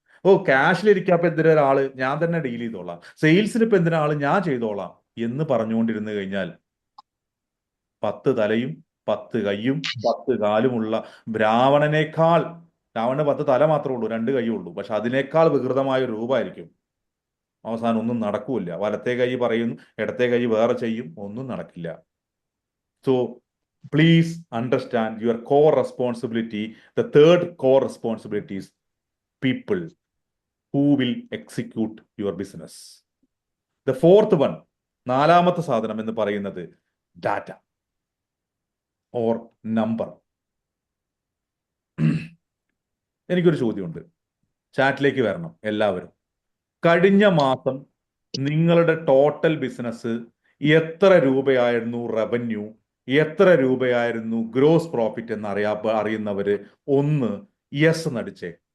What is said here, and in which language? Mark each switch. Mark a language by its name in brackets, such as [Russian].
[Malayalam] ഓ, ക്യാഷിലിരിക്കാപ്പൊ എന്തിനാ ഒരാള്, ഞാൻ തന്നെ ഡീൽ ചെയ്തോളാം. സെയിൽസിന് ഇപ്പൊ എന്തിനാ ആള്, ഞാൻ ചെയ്തോളാം എന്ന് പറഞ്ഞുകൊണ്ടിരുന്നു കഴിഞ്ഞാൽ 10 തലയും 10 കൈയും 10 കാലുമുള്ള രാവണനേക്കാൾ, രാവണന് 10 തല മാത്രമേ ഉള്ളൂ, 2 കൈയേ ഉള്ളൂ, പക്ഷെ അതിനേക്കാൾ വികൃതമായ ഒരു രൂപമായിരിക്കും. അവസാനം ഒന്നും നടക്കൂല. വലത്തെ കൈ പറയുന്നു, ഇടത്തെ കൈ വേറെ ചെയ്യും, ഒന്നും നടക്കില്ല. [English] So please understand your core responsibility. The third core responsibility is people who will execute your business. The fourth one, [Malayalam] നാലാമത്തെ സാധനം എന്ന് പറയുന്നത് ഡാറ്റ ഓർ നമ്പർ. എനിക്കൊരു ചോദ്യമുണ്ട്, ചാറ്റിലേക്ക് വരണം എല്ലാവരും. കഴിഞ്ഞ മാസം നിങ്ങളുടെ ടോട്ടൽ ബിസിനസ് എത്ര രൂപയായിരുന്നു റവന്യൂ, എത്ര രൂപയായിരുന്നു ഗ്രോസ് പ്രോഫിറ്റ് എന്ന് അറിയുന്നവര് ഒന്ന് യെസ് നടിച്ചേ.